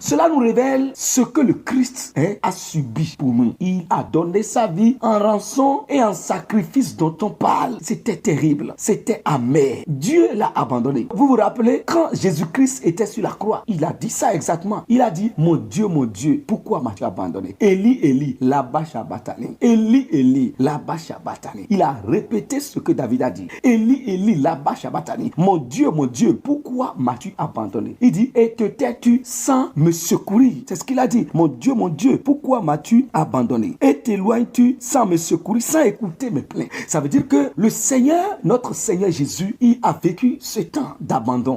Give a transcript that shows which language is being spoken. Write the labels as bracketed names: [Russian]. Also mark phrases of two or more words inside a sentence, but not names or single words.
[French] Cela nous révèle ce que le Christ a subi pour nous. Il a donné sa vie en rançon et en sacrifice dont on parle. C'était terrible, c'était amer. Dieu l'a abandonné. Vous vous rappelez, quand Jésus-Christ était sur la croix, il a dit ça exactement. Il a dit, mon Dieu, pourquoi m'as-tu abandonné? [Aramaic] Eli, Eli, lama sabachthani. Eli, Eli, lama sabachthani. [French] Il a répété ce que David a dit. [Aramaic] Eli, Eli, lama sabachthani. [French] Mon Dieu, pourquoi m'as-tu abandonné? Il dit, et te tais-tu sans me secourir? C'est ce qu'il a dit. Mon Dieu, pourquoi m'as-tu abandonné? Et t'éloignes-tu sans me secourir, sans écouter mes plaintes? Ça veut dire que le Seigneur, notre Seigneur Jésus, il a vécu ce temps d'abandon.